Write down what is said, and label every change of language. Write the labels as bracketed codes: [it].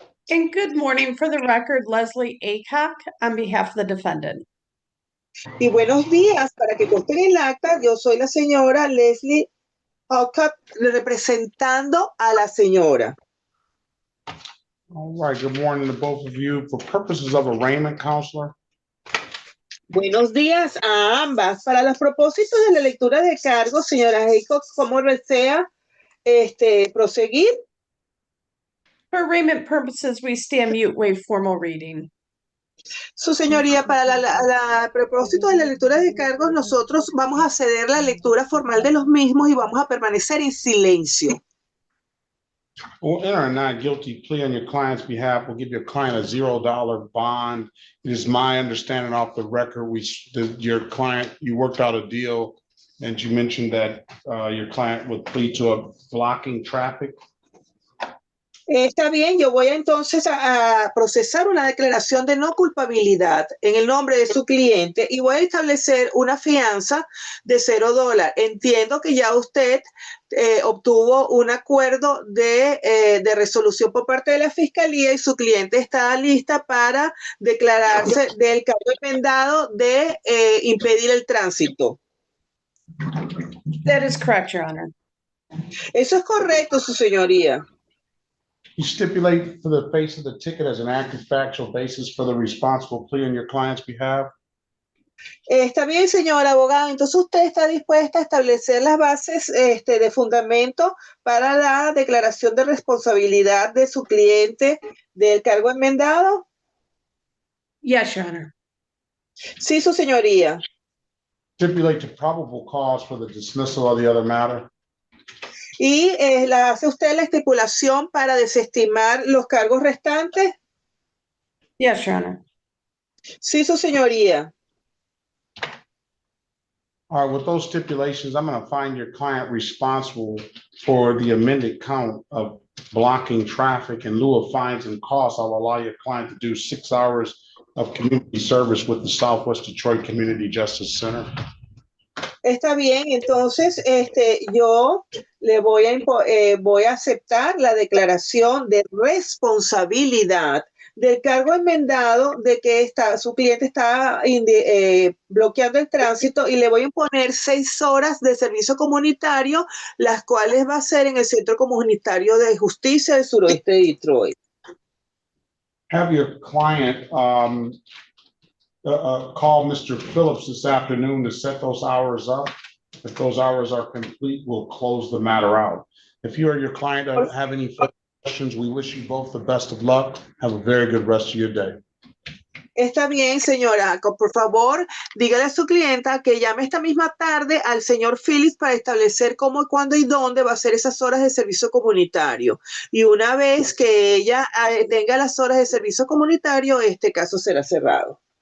[en] And good morning, for the record, Leslie Aycock on behalf of the defendant. [es] Y buenos días, para que conste en el acta, yo soy la señora Leslie Aycock representando a la señora. [en] All right, good morning to both of you. For purposes of arraignment, counselor. [es] Buenos días a ambas. Para los propósitos de la lectura de cargos, señora Aycock, ¿cómo desea proseguir? [en] For arraignment purposes, we stand mute, waive formal reading. [es] Su señoría, para la propósito de la lectura de cargos, nosotros vamos a ceder la lectura formal de los mismos y vamos a permanecer en silencio. [en] We'll enter a not guilty plea on your client's behalf. We'll give your client a $0 bond. It is my understanding off the record, your client, you worked out a deal, and you mentioned that your client would plead to a blocking traffic. [es] Está bien, yo voy entonces a procesar una declaración de no culpabilidad en el nombre de su cliente y voy a establecer una fianza de $0. Entiendo que ya usted obtuvo un acuerdo de resolución por parte de la fiscalía y su cliente está lista para declararse del cargo enmendado de impedir el tránsito. [en] That is correct, Your Honor. [es] Eso es correcto, su señoría. [en] You stipulate for the face of the ticket as an active factual basis for the responsible plea on your client's behalf. [es] Está bien, señor abogado. Entonces usted está dispuesta a establecer las bases de fundamento para la declaración de responsabilidad de su cliente del cargo enmendado. [en] Yes, Your Honor. [es] Sí, su señoría. [en] Stipulate the probable cause for the dismissal of the other matter. [es] ¿Y hace usted la estipulación para desestimar los cargos restantes? [en] Yes, Your Honor. [es] Sí, su señoría. [en] All right, with those stipulations, I'm going to find your client responsible for the amended count of blocking traffic. In lieu of fines and costs, I'll allow your client to do 6 hours of community service with the Southwest Detroit Community Justice Center. [es] Está bien, entonces yo le voy a aceptar la declaración de responsabilidad del cargo enmendado de que su cliente está bloqueando el tránsito y le voy a imponer 6 horas de servicio comunitario, las cuales va a ser en el Centro Comunitario de Justicia del Suroeste de Detroit. [en] Have your client call Mr. Phillips this afternoon to set those hours up. If those hours are complete, we'll close the matter out. If you or your client don't have any further questions, we wish you both the best of luck. Have a very good rest of your day. [es] Está bien, señora. Por favor, dígale a su clienta que llame esta misma tarde al señor Phillips para establecer cómo, cuándo y dónde va a ser esas horas de servicio comunitario. Y una vez que ella tenga las horas de servicio comunitario, este caso será cerrado.